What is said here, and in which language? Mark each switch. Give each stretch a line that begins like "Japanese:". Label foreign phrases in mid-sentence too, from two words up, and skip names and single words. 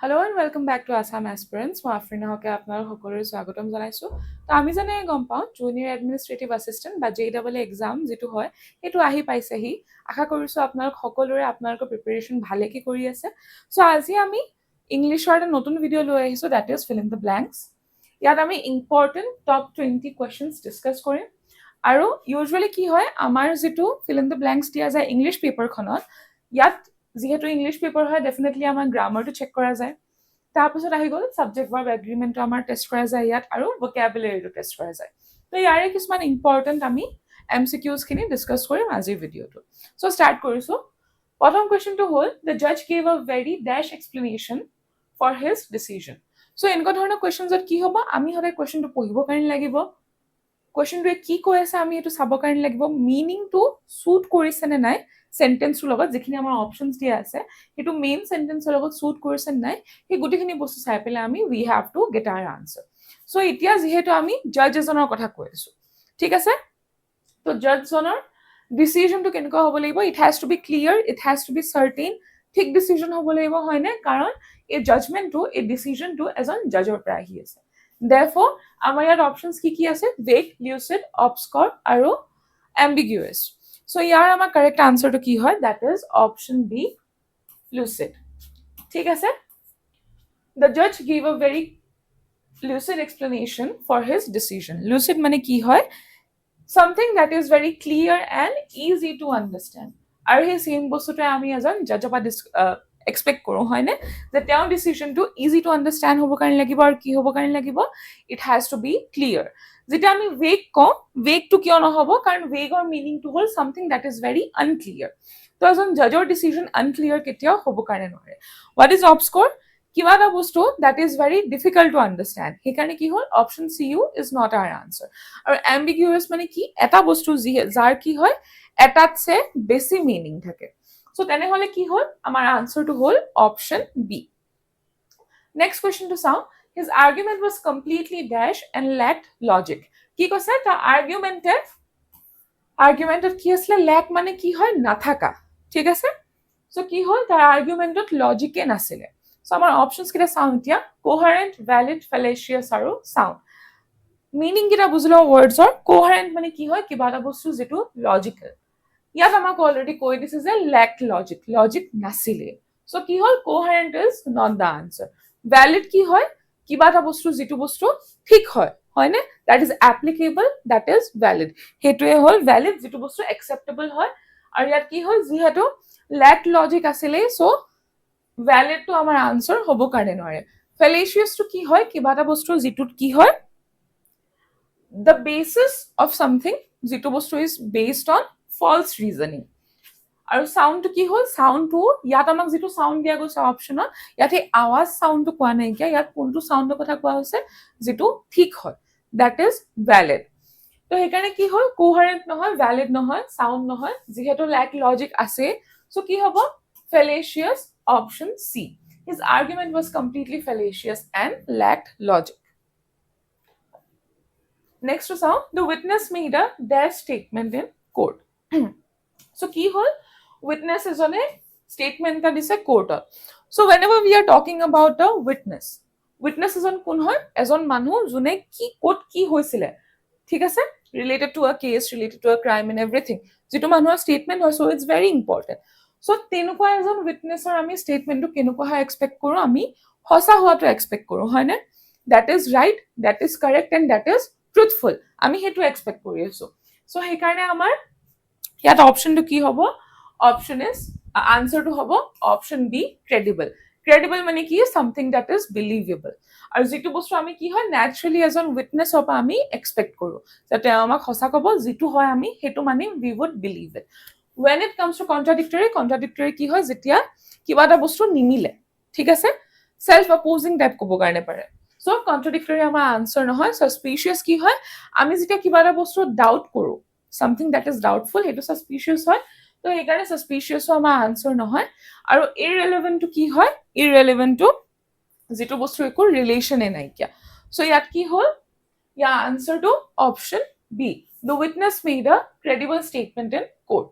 English: Hello and welcome back to Assam Aspirants.
Assamese: মই আফৰিনা হকে আপোনালোক সকলোৰে স্বাগতম জনাইছো। তো আমি জানে গম পাওঁ
English: Junior Administrative Assistant
Assamese: বা JEE এক্সাম যেটো হয় সেইটো আহি পাইছেহি। আশা কৰিছো আপোনালোক সকলোৰে আপোনালোকৰ প্ৰিপাৰেচন ভালেকৈ কৰি আছে। সো আজি আমি ইংলিছৰ এটা নতুন ভিডিঅ' লৈ আহিছো
English: that is fill in the blanks.
Assamese: ইয়াত আমি
English: important top 20 questions discuss
Assamese: কৰিম। আৰু ইউজুৱেলি কি হয় আমাৰ যেটো
English: fill in the blanks
Assamese: দিয়া যায়
English: English paperখনত
Assamese: ইয়াত যেহেতু
English: English paper
Assamese: হয় ডেফিনেটলি আমাৰ গ্ৰামাৰটো চেক কৰা যায়। তাৰপিছত আহি গ'ল
English: subject verb agreementটো
Assamese: আমাৰ টেষ্ট কৰা যায় ইয়াত আৰু ভোকেবুলাৰীটো টেষ্ট কৰা যায়। তো ইয়াৰে কিছুমান ইম্পৰ্টেণ্ট আমি MCQsখিনি ডিছকাছ কৰিম আজিৰ ভিডিঅ'টো। সো ষ্টাৰ্ট কৰিছো। প্ৰথম কুৱেশ্যনটো হ'ল
English: the judge gave a very dash explanation for his decision.
Assamese: সো এনেকুৱা ধৰণৰ কুৱেশ্যনছত কি হ'ব আমি সদায় কুৱেশ্যনটো পঢ়িব কাৰণে লাগিব। কুৱেশ্যনটোৱে কি কৈ আছে আমি এইটো চাব কাৰণে লাগিব। মিনিংটো সুট কৰিছে নে নাই সেন্টেন্সটোৰ লগত যিখিনি আমাৰ অপচনছ দিয়া আছে সেইটো মেইন সেন্টেন্সৰ লগত সুট কৰিছে নে নাই সেই গোটেইখিনি বস্তু চাই পেলাই আমি
English: we have to get our answer.
Assamese: সো এতিয়া যেহেতু আমি জাজ এজনৰ কথা কৈ আছো ঠিক আছে। তো জাজজনৰ ডিচিজনটো কেনেকুৱা হ'ব লাগিব
English: it has to be clear it has to be certain
Assamese: ঠিক ডিচিজন হ'ব লাগিব হয়নে কাৰণ এই জাজমেণ্টটো এই ডিচিজনটো এজন জাজৰ পৰা আহি আছে। Therefore, আমাৰ ইয়াত অপশনছ কি আছে
English: vague, lucid, obscure
Assamese: আৰু ambiguous. So ইয়াৰ আমাৰ
English: correct answerটো
Assamese: কি হয়
English: that is option B lucid.
Assamese: ঠিক আছে।
English: The judge gave a very lucid explanation for his decision. Lucid
Assamese: মানে কি হয়
English: something that is very clear and easy to understand.
Assamese: আৰু সেই সেম বস্তুটোৱে আমি এজন জাজৰ পৰা এক্সপেক্ট কৰো হয়নে যে তেওঁৰ ডিচিজনটো
English: easy to understand
Assamese: হ'ব কাৰণে লাগিব আৰু কি হ'ব কাৰণে লাগিব
English: it has to be clear.
Assamese: যেতিয়া আমি ভেগ কওঁ ভেগটো কিয় নহ'ব কাৰণ ভেগৰ মিনিংটো হ'ল
English: something that is very unclear.
Assamese: তো এজন জাজৰ ডিচিজন আনক্লিয়াৰ কেতিয়াও হ'ব কাৰণে নোৱাৰে।
English: what is obscure
Assamese: কিবা এটা বস্তু
English: that is very difficult to understand
Assamese: সেইকাৰণে কি হ'ল
English: option C you is not our answer.
Assamese: আৰু এম্বিগুয়াছ মানে কি এটা বস্তু যাৰ কি হয় এটাতছে বেছি মিনিং থাকে। সো তেনেহলে কি হ'ল আমাৰ আনসাৰটো হ'ল
English: option B. next questionটো
Assamese: চাওঁ
English: his argument was completely dash and lacked logic.
Assamese: কি কৈছে তাৰ আৰ্গুমেণ্টত কি আছিলে লেক মানে কি হয় নাথাকা ঠিক আছে। সো কি হ'ল তাৰ আৰ্গুমেণ্টত লজিকে নাছিলে। সো আমাৰ অপশ্যনছ কেইটা চাওঁ এতিয়া
English: coherent valid fallacious
Assamese: আৰু সাউণ্ড। মিনিং কেইটা বুজি লওঁ ৱৰ্ডছৰ। কোহাৰেণ্ট মানে কি হয় কিবা এটা বস্তু যেটো লজিকেল। ইয়াত আমাক অলৰেডি কৈ দিছে যে
English: lack logic
Assamese: নাছিলে। সো কি হ'ল
English: coherent is not the answer.
Assamese: ভ্যালিড কি হয় কিবা এটা বস্তু যেটো বস্তু ঠিক হয় হয়নে
English: that is applicable that is valid
Assamese: সেইটোৱে হ'ল ভ্যালিড যেটো বস্তু একচেপ্টেবল হয়। আৰু ইয়াত কি হ'ল যিহেতু
English: lack logic
Assamese: আছিলে সো ভ্যালিডটো আমাৰ আনসাৰ হ'ব কাৰণে নোৱাৰে। ফেলেচিয়াছটো কি হয় কিবা এটা বস্তু যেটোত কি হয়
English: the basis of something
Assamese: যেটো বস্তু
English: is based on false reasoning.
Assamese: আৰু সাউণ্ডটো কি হ'ল সাউণ্ডটো ইয়াত আমাক যেটো সাউণ্ড দিয়া গৈছে অপশ্যনত ইয়াতে আৱাজ সাউণ্ডটো কোৱা নাই কিয়া ইয়াত কোনটো সাউণ্ডৰ কথা কোৱা হৈছে যেটো ঠিক হয়
English: that is valid.
Assamese: তো সেইকাৰণে কি হ'ল কোহাৰেণ্ট নহয় ভ্যালিড নহয় সাউণ্ড নহয় যেহেতু
English: lack logic
Assamese: আছে সো কি হ'ব ফেলেচিয়াছ
English: option C. His argument was completely fallacious and lacked logic. Next to sound, the witness made a dash statement in court.
Assamese: So কি হ'ল witness এজনে statement এটা দিছে courtত.
English: So whenever we are talking about a witness
Assamese: এজন কোন হয় এজন মানুহ যোনে কি ক'ত কি হৈছিলে ঠিক আছে
English: related to a case related to a crime and everything
Assamese: যেটো মানুহৰ statement হয়
English: so it's very important.
Assamese: So তেনেকুৱা এজন witnessৰ আমি statementটো কেনেকুৱা হয় এক্সপেক্ট কৰো আমি সঁচা হোৱাটো এক্সপেক্ট কৰো হয়নে
English: that is right that is correct and that is truthful
Assamese: আমি হেতু এক্সপেক্ট কৰি আছো। সো সেইকাৰণে আমাৰ ইয়াত অপশ্যনটো কি হ'ব অপশ্যন ইজ আনসাৰটো হ'ব
English: option B credible.
Assamese: ক্ৰেডিবল মানে কি
English: something that is believable.
Assamese: আৰু যেটো বস্তু আমি কি হয় ন্যাচুৰালি এজন উইটনেছৰ পৰা আমি এক্সপেক্ট কৰো যে তেওঁ আমাক সঁচা ক'ব যেটো হয় আমি হেতু মানে
English: we would believe it. when it comes to contradictory
Assamese: কি হয় যেতিয়া কিবা এটা বস্তু নিমিলে ঠিক আছে
English: self opposing type
Assamese: ক'ব কাৰণে পাৰে। সো কন্ট্ৰাডিক্টৰি আমাৰ আনসাৰ নহয়। সাসপিচিয়াছ কি হয় আমি যেতিয়া কিবা এটা বস্তু ডাউট কৰো
English: something that is doubtful
Assamese: হেতু সাসপিচিয়াছ হয়। তো এইকাৰণে সাসপিচিয়াছও আমাৰ আনসাৰ নহয়। আৰু ইৰৰিলেভেন্টটো কি হয় ইৰৰিলেভেন্টটো যেটো বস্তু একো ৰিলেচনে নাইকিয়া। সো ইয়াত কি হ'ল ইয়াৰ আনসাৰটো
English: option B the witness made a credible statement in court.